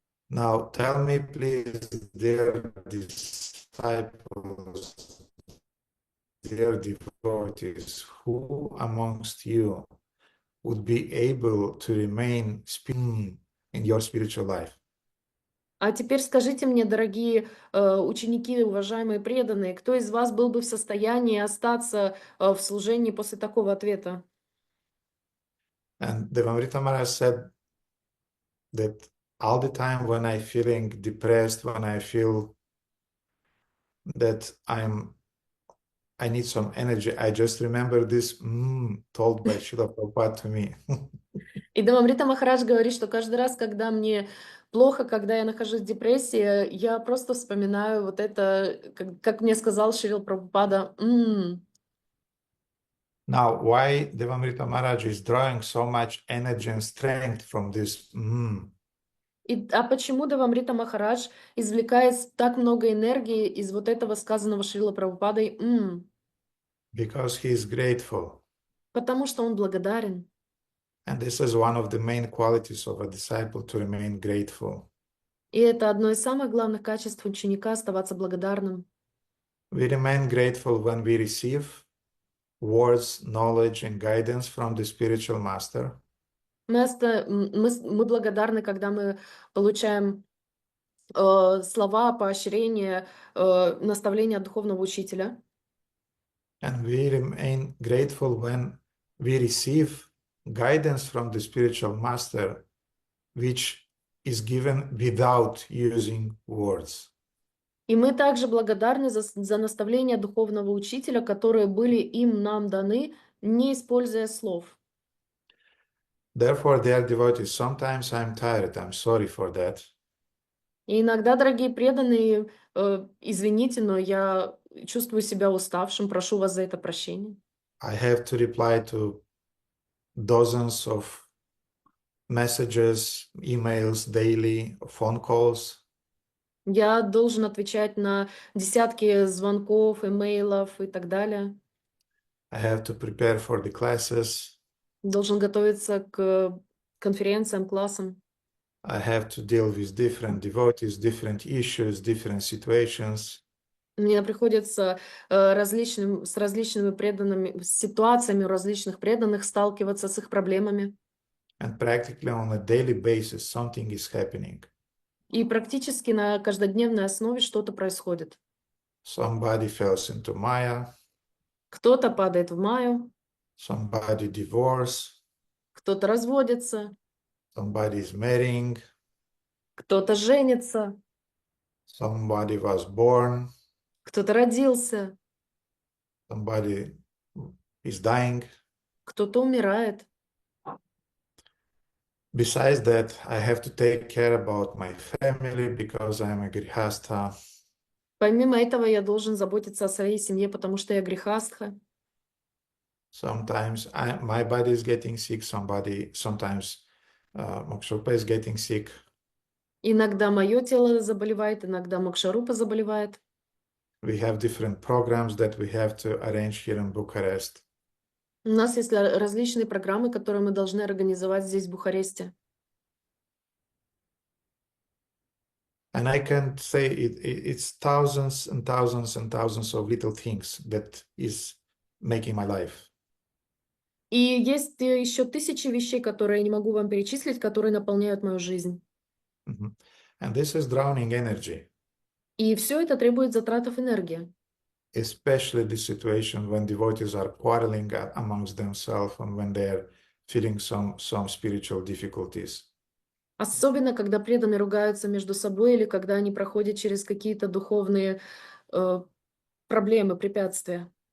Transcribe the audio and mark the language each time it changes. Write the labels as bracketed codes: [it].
[en] Now tell me, please, dear disciples, dear devotees, who amongst you would be able to remain in your spiritual life? [ru] А теперь скажите мне, дорогие ученики, уважаемые преданные, кто из вас был бы в состоянии остаться в служении после такого ответа? [en] And Devamrita Maharaj said that all the time when I feeling depressed, when I feel that I need some energy, I just remember this told by Srila Prabhupada to me. [ru] И Девамрита Махарадж говорит, что каждый раз, когда мне плохо, когда я нахожусь в депрессии, я просто вспоминаю вот это, как мне сказал Шрила Прабхупада. [en] Now, why Devamrita Maharaj is drawing so much energy and strength from this? [ru] А почему Девамрита Махарадж извлекает так много энергии из вот этого сказанного Шрила Прабхупадой? [en] Because he is grateful. [ru] Потому что он благодарен. [en] And this is one of the main qualities of a disciple, to remain grateful. [ru] И это одно из самых главных качеств ученика — оставаться благодарным. [en] We remain grateful when we receive words, knowledge, and guidance from the spiritual master. [ru] Мы благодарны, когда мы получаем слова, поощрения, наставления от духовного учителя. [en] And we remain grateful when we receive guidance from the spiritual master, which is given without using words. [ru] И мы также благодарны за наставления духовного учителя, которые были нам даны, не используя слов. [en] Therefore, dear devotees, sometimes I'm tired. I'm sorry for that. [ru] И иногда, дорогие преданные, извините, но я чувствую себя уставшим, прошу вас за это прощения. [en] I have to reply to dozens of messages, emails daily, phone calls. [ru] Я должен отвечать на десятки звонков, имейлов и так далее. [en] I have to prepare for the classes. [ru] Должен готовиться к конференциям, классам. [en] I have to deal with different devotees, different issues, different situations. [ru] Мне приходится с различными преданными, с ситуациями у различных преданных сталкиваться с их проблемами. [en] And practically on a daily basis, something is happening. [ru] И практически на каждодневной основе что-то происходит. [en] Somebody falls into Maya, [ru] Кто-то падает в майю, [en] somebody divorce, [ru] кто-то разводится, [en] somebody is marrying, [ru] кто-то женится, [en] somebody was born, [ru] кто-то родился, [en] somebody is dying. [ru] кто-то умирает. [en] Besides that, I have to take care about my family because I'm a grihastha. [ru] Помимо этого, я должен заботиться о своей семье, потому что я грехастха. [en] Sometimes my body is getting sick, sometimes Mokshopa is getting sick. [ru] Иногда мое тело заболевает, иногда Мокшарупа заболевает. [en] We have different programs that we have to arrange here in Bucharest. [ru] У нас есть различные программы, которые мы должны организовать здесь, в Бухаресте. [en] And I can say it's thousands and thousands and thousands of little things that is making my life. [ru] И есть еще тысячи вещей, которые я не могу вам перечислить, которые наполняют мою жизнь. [en] And this is drowning energy. [ru] И все это требует затратов энергии. [en] Especially the situation when devotees are quarreling amongst themselves and when they are feeling some spiritual difficulties. [ru] Особенно, когда преданные ругаются между собой или когда они проходят через какие-то духовные проблемы, препятствия.